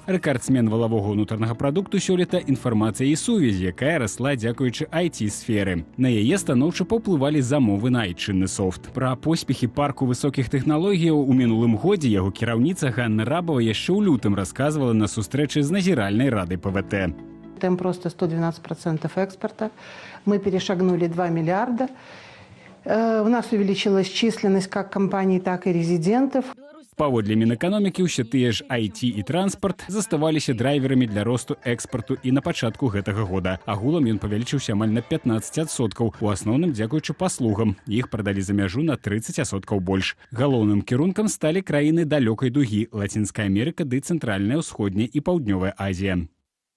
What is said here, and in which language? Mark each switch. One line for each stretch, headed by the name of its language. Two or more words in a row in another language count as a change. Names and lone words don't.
Belarusian: Рэкардсмен валавога ўнутранага прадукту сёлета інфармацыя і сувязь, якая расла дзякуючы IT-сферы. На яе станоўча паўплывалі замовы на айчынны софт. Пра поспехі парку высокіх тэхналогіяў у мінулым годзе яго кіраўніца Ганна Рабава яшчэ ў лютым рассказывала на сустрэчы з назіральнай радай ПВТ.
Russian: Темп роста 112% экспорта. Мы перешагнули 2 миллиарда. У нас увеличилась численность как компаний, так и резидентов.
Belarusian: Паводле Мінэканомікі ўсе тыя ж IT і транспарт заставаліся драйверамі для росту экспарту і на пачатку гэтага года. Агулам ён павялічыўся амаль на 15%, у асноўным дзякуючы паслугам. Іх прадалі за мяжу на 30% больш. Галоўным кірункам сталі краіны далёкай дугі, Лацінская Амерыка ды Цэнтральная, Усходняя і Паўднёвая Азія.